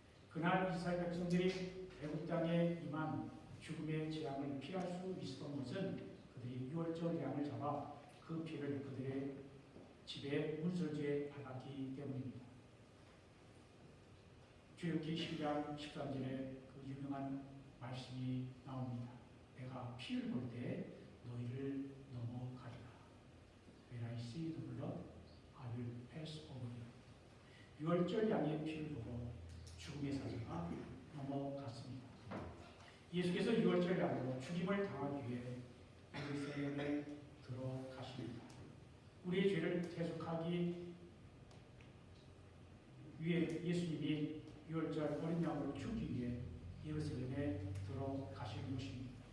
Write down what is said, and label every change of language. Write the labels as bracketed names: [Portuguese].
[Korean] 그날 이스라엘 백성들이 애굽 땅에 임한 죽음의 재앙을 피할 수 있었던 것은 그들이 유월절 양을 잡아 그 피를 그들의 집에 문설주에 발랐기 때문입니다. 출애굽기 10장 13절에 그 유명한 말씀이 나옵니다. 내가 피를 볼 때 너희를 넘어가리라. [English] When I see the blood, I will pass over you. [Korean] 유월절 양의 피를 보고 죽음의 사자가 넘어갔습니다. 예수께서 유월절 양으로 죽임을 당하기 위해 예루살렘에 들어가십니다. 우리의 죄를 대속하기 위해 예수님이 유월절 어린 양으로 죽기 위해 예루살렘에 들어가시는 것입니다.